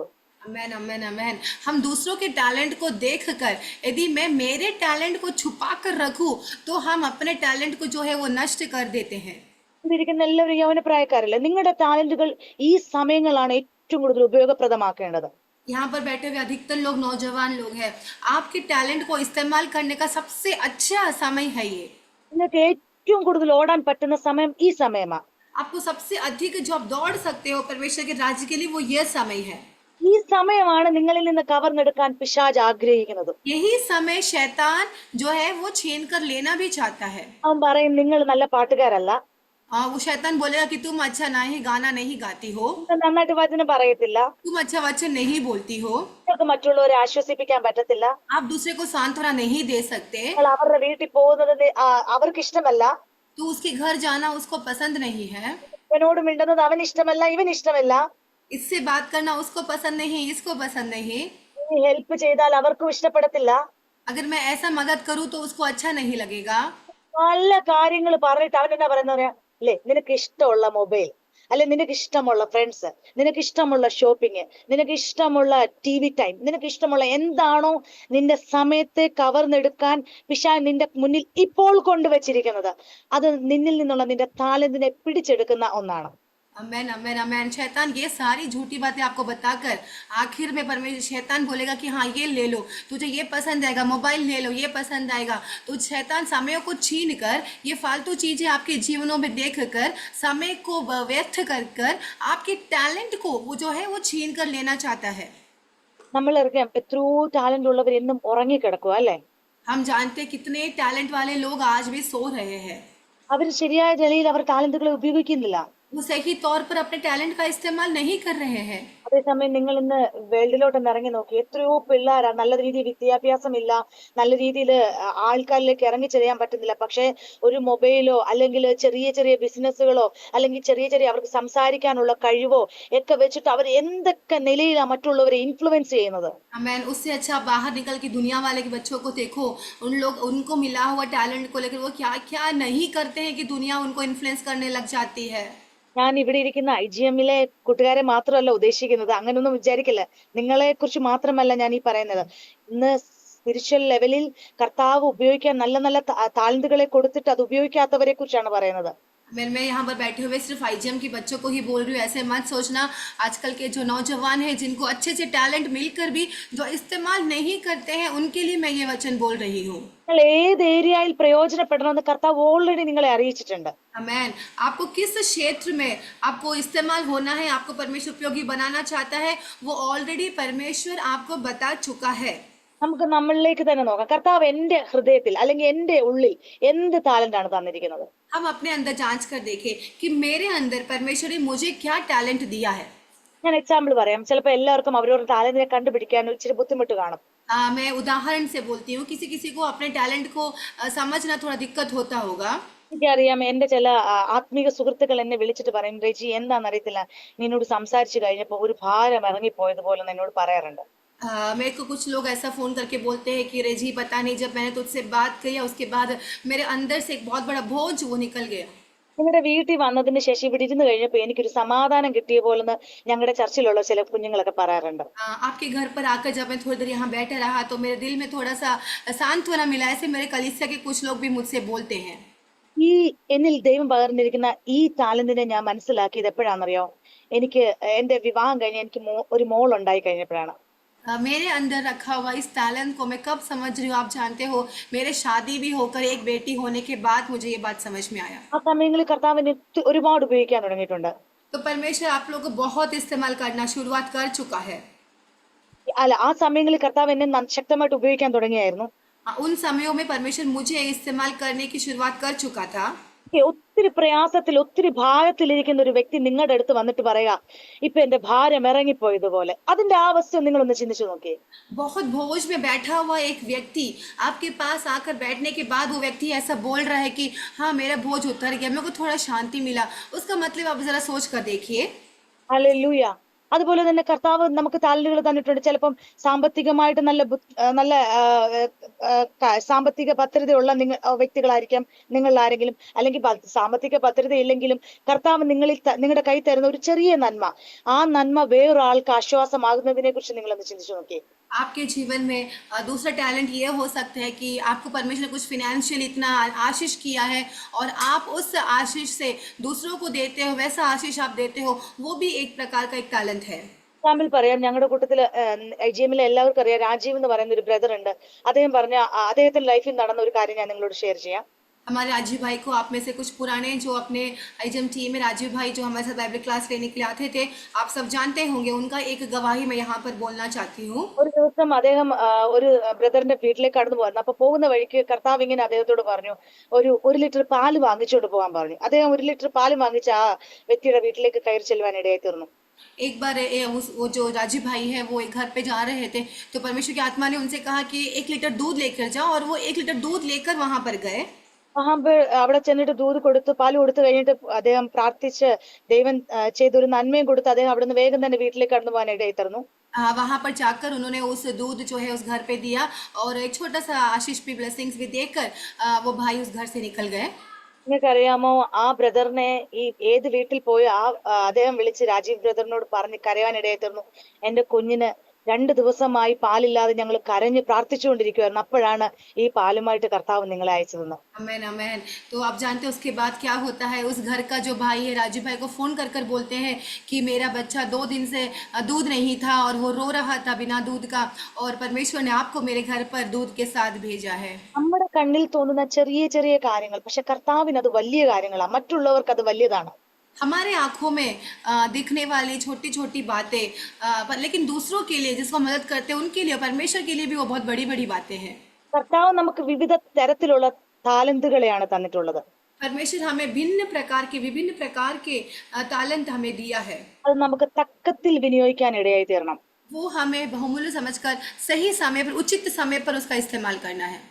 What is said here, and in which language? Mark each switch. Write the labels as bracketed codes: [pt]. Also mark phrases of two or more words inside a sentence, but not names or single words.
[hi] अमेन अमेन अमेन। हम दूसरों के टैलेंट को देखकर यदि मैं मेरे टैलेंट को छुपा कर रखूं तो हम अपने टैलेंट को जो है वो नष्ट कर देते हैं। [ml] ഇരിക്കുന്ന എല്ലാവരും യൗവന പ്രായക്കാരല്ലേ, നിങ്ങളുടെ ടാലന്റുകൾ ഈ സമയങ്ങളാണ് ഏറ്റവും കൂടുതൽ ഉപയോഗപ്രദമാക്കേണ്ടത്. [hi] यहाँ पर बैठे हुए अधिकतर लोग नौजवान लोग हैं। आपके टैलेंट को इस्तेमाल करने का सबसे अच्छा समय है ये। [ml] നിങ്ങൾക്ക് ഏറ്റവും കൂടുതൽ ഓടാൻ പറ്റുന്ന സമയം ഈ സമയമാ. [hi] आपको सबसे अधिक जो आप दौड़ सकते हो परमेश्वर के राज्य के लिए वो ये समय है। [ml] ഈ സമയമാണ് നിങ്ങളിൽ നിന്ന് കവർന്നെടുക്കാൻ പിശാച് ആഗ്രഹിക്കുന്നത്. [hi] यही समय शैतान जो है वो छीन कर लेना भी चाहता है। [ml] അവൻ പറയും നിങ്ങൾ നല്ല പാട്ടുകാരല്ല, [hi] वो शैतान बोलेगा कि तुम अच्छा नहीं गाना नहीं गाती हो, [ml] നന്നായിട്ട് വചനം പറയത്തില്ല, [hi] तुम अच्छा वचन नहीं बोलती हो, [ml] നിങ്ങൾക്ക് മറ്റുള്ളവരെ ആശ്വസിപ്പിക്കാൻ പറ്റത്തില്ല, [hi] आप दूसरे को सांत्वना नहीं दे सकते, [ml] നിങ്ങൾ അവരുടെ വീട്ടിൽ പോകുന്നത് അവർക്ക് ഇഷ്ടമല്ല, [hi] तो उसके घर जाना उसको पसंद नहीं है, [ml] ഇവനോട് മിണ്ടുന്നത് അവൻ ഇഷ്ടമല്ല, ഇവൻ ഇഷ്ടമല്ല, [hi] इससे बात करना उसको पसंद नहीं, इसको पसंद नहीं, [ml] നീ ഹെൽപ്പ് ചെയ്താൽ അവർക്കും ഇഷ്ടപ്പെടത്തില്ല. [hi] अगर मैं ऐसा मदद करूं तो उसको अच्छा नहीं लगेगा। [ml] നല്ല കാര്യങ്ങൾ പറഞ്ഞിട്ട് അവൻ എന്നാ പറയുന്ന പറയാ, അല്ലെ നിനക്ക് ഇഷ്ടമുള്ള മൊബൈൽ, അല്ലെ നിനക്ക് ഇഷ്ടമുള്ള ഫ്രണ്ട്സ്, നിനക്ക് ഇഷ്ടമുള്ള ഷോപ്പിംഗ്, നിനക്ക് ഇഷ്ടമുള്ള [en] TV time, [ml] നിനക്ക് ഇഷ്ടമുള്ള എന്താണോ നിന്റെ സമയത്തെ കവർന്നെടുക്കാൻ പിശാച് നിന്റെ മുന്നിൽ ഇപ്പോൾ കൊണ്ടുവച്ചിരിക്കുന്നത്, അത് നിന്നിൽ നിന്നുള്ള നിന്റെ താലന്തിനെ പിടിച്ചെടുക്കുന്ന ഒന്നാണ്. [hi] अमेन अमेन अमेन। शैतान ये सारी झूठी बातें आपको बताकर आखिर में परमेश्वर शैतान बोलेगा कि हाँ ये ले लो, तुझे ये पसंद आएगा, मोबाइल ले लो ये पसंद आएगा। तो शैतान समय को छीन कर ये फालतू चीजें आपके जीवनों में देख कर समय को व्यर्थ कर कर आपके टैलेंट को वो जो है वो छीन कर लेना चाहता है। [ml] നമ്മളറിയാം എത്രയോ ടാലന്റ് ഉള്ളവർ എന്നും ഉറങ്ങിക്കിടക്കുക അല്ലെ. [hi] हम जानते कितने टैलेंट वाले लोग आज भी सो रहे हैं। [ml] അവർ ശരിയായ നിലയിൽ അവർ ടാലന്റുകളെ ഉപയോഗിക്കുന്നില്ല. [hi] वो सही तौर पर अपने टैलेंट का इस्तेमाल नहीं कर रहे हैं। [ml] അതേസമയം നിങ്ങൾ ഇന്ന് വേൾഡിലോട്ട് ഇറങ്ങി നോക്കി, എത്രയോ പിള്ളേരാ നല്ല രീതിയിൽ വിദ്യാഭ്യാസമില്ല, നല്ല രീതിയിൽ ആൾക്കാരിലേക്ക് ഇറങ്ങി ചെല്ലാൻ പറ്റുന്നില്ല, പക്ഷെ ഒരു മൊബൈലോ അല്ലെങ്കിൽ ചെറിയ ചെറിയ ബിസിനസ്സുകളോ അല്ലെങ്കിൽ ചെറിയ ചെറിയ അവർക്ക് സംസാരിക്കാനുള്ള കഴിവോ ഒക്കെ വെച്ചിട്ട് അവർ എന്തൊക്കെ നിലയിലാണ് മറ്റുള്ളവരെ ഇൻഫ്ലുവൻസ് ചെയ്യുന്നത്. [hi] अमेन। उससे अच्छा बाहर निकल के दुनिया वाले के बच्चों को देखो, उनको मिला हुआ टैलेंट को लेकर वो क्या क्या नहीं करते हैं कि दुनिया उनको इन्फ्लुएंस करने लग जाती है। [ml] ഞാൻ ഇവിടെ ഇരിക്കുന്ന IGM-ലെ കൂട്ടുകാരെ മാത്രമല്ല ഉദ്ദേശിക്കുന്നത്, അങ്ങനൊന്നും വിചാരിക്കില്ല. നിങ്ങളെ കുറിച്ച് മാത്രമല്ല ഞാൻ ഈ പറയുന്നത്. ഇന്ന് സ്പിരിച്വൽ ലെവലിൽ കർത്താവ് ഉപയോഗിക്കാൻ നല്ല നല്ല താലന്തുകളെ കൊടുത്തിട്ട് അത് ഉപയോഗിക്കാത്തവരെ കുറിച്ചാണ് പറയുന്നത്. [hi] मैं यहाँ पर बैठे हुए सिर्फ IGM के बच्चों को ही बोल रही हूँ, ऐसे मत सोचना। आजकल के जो नौजवान हैं जिनको अच्छे से टैलेंट मिलकर भी जो इस्तेमाल नहीं करते हैं उनके लिए मैं ये वचन बोल रही हूँ। [ml] നിങ്ങൾ ഏത് ഏരിയയിൽ പ്രയോജനപ്പെടണമെന്ന് കർത്താവ് ഓൾറെഡി നിങ്ങളെ അറിയിച്ചിട്ടുണ്ട്. [hi] आमेन। आपको किस क्षेत्र में आपको इस्तेमाल होना है, आपको परमेश्वर उपयोगी बनाना चाहता है, वो ऑलरेडी परमेश्वर आपको बता चुका है। [ml] നമുക്ക് നമ്മളിലേക്ക് തന്നെ നോക്കാം. കർത്താവ് എന്റെ ഹൃദയത്തിൽ അല്ലെങ്കിൽ എന്റെ ഉള്ളിൽ എന്ത് ടാലന്റാണ് തന്നിരിക്കുന്നത്. [hi] हम अपने अंदर जांच कर देखें कि मेरे अंदर परमेश्वर ने मुझे क्या टैलेंट दिया है। [ml] ഞാൻ എക്സാമ്പിൾ പറയാം. ചിലപ്പോൾ എല്ലാവർക്കും അവരവരുടെ ടാലന്റിനെ കണ്ടുപിടിക്കാൻ ഇച്ചിരി ബുദ്ധിമുട്ട് കാണും. [hi] मैं उदाहरण से बोलती हूँ, किसी किसी को अपने टैलेंट को समझना थोड़ा दिक्कत होता होगा। [ml] എനിക്കറിയാം, എന്റെ ചില ആത്മീക സുഹൃത്തുക്കൾ എന്നെ വിളിച്ചിട്ട് പറയും, രജി എന്താണെന്നറിയത്തില്ല, നിന്നോട് സംസാരിച്ചു കഴിഞ്ഞപ്പോ ഒരു ഭാരം ഇറങ്ങിപ്പോയതുപോലെ എന്നോട് പറയാറുണ്ട്. [hi] मेरे को कुछ लोग ऐसा फ़ोन करके बोलते हैं कि रेजी पता नहीं जब मैंने तुझसे बात किया उसके बाद मेरे अंदर से एक बहुत बड़ा बोझ वो निकल गया। [ml] നിങ്ങളുടെ വീട്ടിൽ വന്നതിന് ശേഷം ഇവിടെ ഇരുന്ന് കഴിഞ്ഞപ്പോ എനിക്കൊരു സമാധാനം കിട്ടിയ പോലെന്ന് ഞങ്ങളുടെ ചർച്ചിലുള്ള ചില കുഞ്ഞുങ്ങളൊക്കെ പറയാറുണ്ട്. [hi] आपके घर पर आकर जब मैं थोड़ी देर यहाँ बैठा रहा तो मेरे दिल में थोड़ा सा सांत्वना मिला, ऐसे मेरे कलीसिया के कुछ लोग भी मुझसे बोलते हैं। [ml] ഈ എന്നിൽ ദൈവം പകർന്നിരിക്കുന്ന ഈ ടാലന്റിനെ ഞാൻ മനസ്സിലാക്കിയത് എപ്പോഴാണെന്നറിയോ? എനിക്ക് എന്റെ വിവാഹം കഴിഞ്ഞ് എനിക്ക് ഒരു മോൾ ഉണ്ടായി കഴിഞ്ഞപ്പോഴാണ്. [hi] मेरे अंदर रखा हुआ इस टैलेंट को मैं कब समझ रही हूँ, आप जानते हो, मेरे शादी भी होकर एक बेटी होने के बाद मुझे ये बात समझ में आया। [ml] ആ സമയങ്ങളിൽ കർത്താവിനെ ഒരുപാട് ഉപയോഗിക്കാൻ തുടങ്ങിയിട്ടുണ്ട്. [hi] तो परमेश्वर आप लोगों को बहुत इस्तेमाल करना शुरुआत कर चुका है। [ml] അല്ല, ആ സമയങ്ങളിൽ കർത്താവ് എന്നെ ശക്തമായിട്ട് ഉപയോഗിക്കാൻ തുടങ്ങിയായിരുന്നു. [hi] उन समयों में परमेश्वर मुझे इस्तेमाल करने की शुरुआत कर चुका था। [ml] ഒത്തിരി പ്രയാസത്തിൽ ഒത്തിരി ഭാരത്തിലിരിക്കുന്ന ഒരു വ്യക്തി നിങ്ങളുടെ അടുത്ത് വന്നിട്ട് പറയാ, ഇപ്പൊ എന്റെ ഭാരം ഇറങ്ങിപ്പോയതുപോലെ, അതിന്റെ ആ അവസ്ഥ നിങ്ങളൊന്ന് ചിന്തിച്ചു നോക്കിയേ. [hi] बहुत बोझ में बैठा हुआ एक व्यक्ति आपके पास आकर बैठने के बाद वो व्यक्ति ऐसा बोल रहा है कि हाँ मेरा बोझ उतर गया, मेरे को थोड़ा शांति मिला, उसका मतलब आप जरा सोच कर देखिए। [ml] ഹല്ലേലൂയ. അതുപോലെ തന്നെ കർത്താവ് നമുക്ക് താലന്റുകൾ തന്നിട്ടുണ്ട്. ചിലപ്പം സാമ്പത്തികമായിട്ട് നല്ല സാമ്പത്തിക ഭദ്രതയുള്ള വ്യക്തികളായിരിക്കാം നിങ്ങളിൽ ആരെങ്കിലും, അല്ലെങ്കിൽ സാമ്പത്തിക ഭദ്രത ഇല്ലെങ്കിലും കർത്താവ് നിങ്ങളുടെ കൈ തരുന്ന ഒരു ചെറിയ നന്മ, ആ നന്മ വേറൊരാൾക്ക് ആശ്വാസമാകുന്നതിനെ കുറിച്ച് നിങ്ങളൊന്ന് ചിന്തിച്ചു നോക്കിയേ. [hi] आपके जीवन में दूसरा टैलेंट ये हो सकता है कि आपको परमेश्वर ने कुछ फिनेंशियल इतना आशीष किया है और आप उस आशीष से दूसरों को देते हो, वैसा आशीष आप देते हो, वो भी एक प्रकार का एक टैलेंट है. [ml] എക്സാമ്പിൾ പറയാം, ഞങ്ങളുടെ കൂട്ടത്തില് IGM-ലെ എല്ലാവർക്കും അറിയാം, രാജീവ് എന്ന് പറയുന്ന ഒരു ബ്രദർ ഉണ്ട്. അദ്ദേഹം പറഞ്ഞ അദ്ദേഹത്തിന്റെ ലൈഫിൽ നടന്ന ഒരു കാര്യം ഞാൻ നിങ്ങളോട് ഷെയർ ചെയ്യാം. [hi] हमारे राजीव भाई को आप में से कुछ पुराने जो अपने IGM टीम में राजीव भाई जो हमारे साथ बाइबल क्लास लेने के लिए आते थे, आप सब जानते होंगे. उनका एक गवाही मैं यहाँ पर बोलना चाहती हूँ. [ml] ഒരു ദിവസം അദ്ദേഹം ഒരു ബ്രദറിന്റെ വീട്ടിലേക്ക് കടന്നു പോയിരുന്നു. അപ്പൊ പോകുന്ന വഴിക്ക് കർത്താവ് ഇങ്ങനെ അദ്ദേഹത്തോട് പറഞ്ഞു, ഒരു ലിറ്റർ പാല് വാങ്ങിച്ചുകൊണ്ട് പോകാൻ പറഞ്ഞു. അദ്ദേഹം 1 ലിറ്റർ പാല് വാങ്ങിച്ച് ആ വ്യക്തിയുടെ വീട്ടിലേക്ക് കയറി ചെല്ലുവാൻ ഇടയായി തീർന്നു. [hi] एक बार वो जो राजीव भाई है वो एक घर पे जा रहे थे, तो परमेश्वर की आत्मा ने उनसे कहा कि 1 लीटर दूध लेकर जाओ, और वो 1 लीटर दूध लेकर वहां पर गए. [ml] അവിടെ ചെന്നിട്ട് ദൂത് കൊടുത്തു, പാല് കൊടുത്തു കഴിഞ്ഞിട്ട് അദ്ദേഹം പ്രാർത്ഥിച്ച് ദൈവം ചെയ്തൊരു നന്മയും കൊടുത്ത് അദ്ദേഹം അവിടെ നിന്ന് വേഗം തന്നെ വീട്ടിലേക്ക് കടന്നു പോകാൻ ഇടയായി തീർന്നു. [hi] वहां पर जाकर उन्होंने उस दूध जो है उस घर पे दिया, और एक छोटा सा आशीष भी, ब्लेसिंग्स भी देकर वो भाई उस घर से निकल गए. [ml] നിങ്ങൾക്കറിയാമോ, ആ ബ്രദറിനെ ഏത് വീട്ടിൽ പോയി അദ്ദേഹം വിളിച്ച് രാജീവ് ബ്രദറിനോട് പറഞ്ഞ് കരയാനിടയായി തീർന്നു. എന്റെ കുഞ്ഞിന് 2 ദിവസമായി പാലില്ലാതെ ഞങ്ങൾ കരഞ്ഞ് പ്രാർത്ഥിച്ചുകൊണ്ടിരിക്കുകയായിരുന്നു. അപ്പോഴാണ് ഈ പാലുമായിട്ട് കർത്താവ് നിങ്ങളെ അയച്ചതെന്ന്. [hi] आमेन आमेन. तो आप जानते हैं उसके बाद क्या होता है. उस घर का जो भाई है राजू भाई को फोन कर बोलते हैं कि मेरा बच्चा 2 दिन से दूध नहीं था और वो रो रहा था बिना दूध का, और परमेश्वर ने आपको मेरे घर पर दूध के साथ भेजा है. [ml] നമ്മുടെ കണ്ണിൽ തോന്നുന്ന ചെറിയ ചെറിയ കാര്യങ്ങൾ, പക്ഷെ കർത്താവിന് അത് വലിയ കാര്യങ്ങളാണ്, മറ്റുള്ളവർക്ക് അത് വലിയതാണ്. [hi] हमारे आंखों में दिखने वाली छोटी छोटी बातें, लेकिन दूसरों के लिए, जिसको मदद करते हैं उनके लिए, परमेश्वर के लिए भी वो बहुत बड़ी बड़ी बातें हैं. [ml] കർത്താവ് നമുക്ക് വിവിധ തരത്തിലുള്ള താലന്തുകളെയാണ് തന്നിട്ടുള്ളത്. [hi] परमेश्वर हमें विभिन्न प्रकार के तालंत हमें दिया है. [ml] അത് നമുക്ക് തക്കത്തിൽ വിനിയോഗിക്കാൻ ഇടയായി തീരണം. [hi] वो हमें बहुमूल्य समझकर सही समय पर, उचित समय पर उसका इस्तेमाल करना है.